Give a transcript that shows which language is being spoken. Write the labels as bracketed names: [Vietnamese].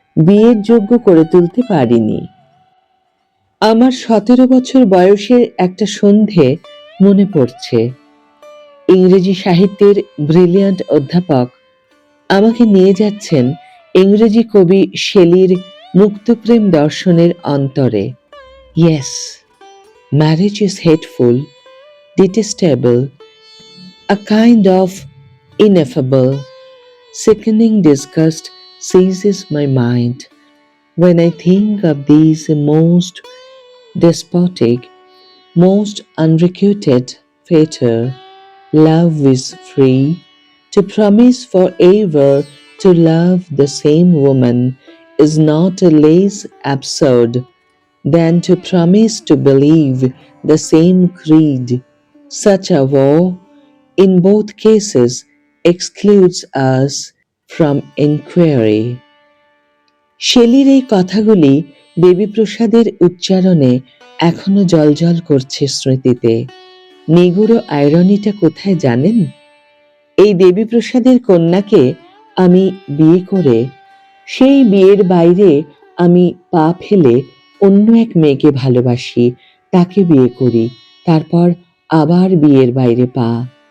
[Bangla] বিয়ের যোগ্য করে তুলতে পারিনি। আমার 17 বছর বয়সের একটা সন্ধে মনে পড়ছে। ইংরেজি সাহিত্যের ব্রিলিয়ান্ট অধ্যাপক আমাকে নিয়ে যাচ্ছেন ইংরেজি কবি শেলির মুক্তপ্রেম দর্শনের অন্তরে। [English] Yes, marriage is hateful, detestable, a kind of ineffable, sickening disgust seizes my mind when I think of these most despotic, most unrequited fatal. Love is free. To promise forever to love the same woman is not less absurd than to promise to believe the same creed. Such a vow, in both cases, excludes us from inquiry. [Bangla] শেলির এই কথাগুলি দেবীপ্রসাদের উচ্চারণে এখনো জ্বলজ্বল করছে স্মৃতিতে। নিগূঢ় আইরনিটা কোথায় জানেন? এই দেবীপ্রসাদের কন্যাকে আমি বিয়ে করে সেই বিয়ের বাইরে আমি পা ফেলে অন্য এক মেয়েকে ভালোবাসি, তাকে বিয়ে করি, তারপর আবার বিয়ের বাইরে পা।